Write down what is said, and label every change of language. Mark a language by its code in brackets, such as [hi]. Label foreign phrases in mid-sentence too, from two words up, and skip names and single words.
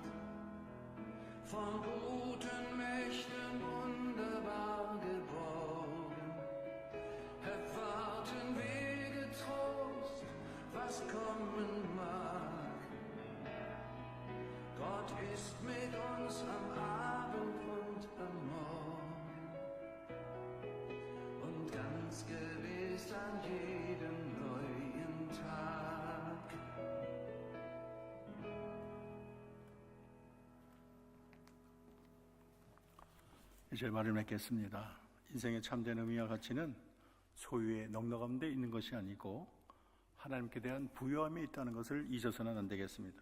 [de] Von guten Mächten wunderbar geborgen, erwarten wir getrost, was kommen mag. Gott ist mit uns am Abend und am Morgen und ganz gewiss an jedem neuen Tag. [ko] 이제 말을 맺겠습니다. 인생의 참된 의미와 가치는 소유의 넉넉함 데 있는 것이 아니고 하나님께 대한 부요함이 있다는 것을 잊어서는 안 되겠습니다.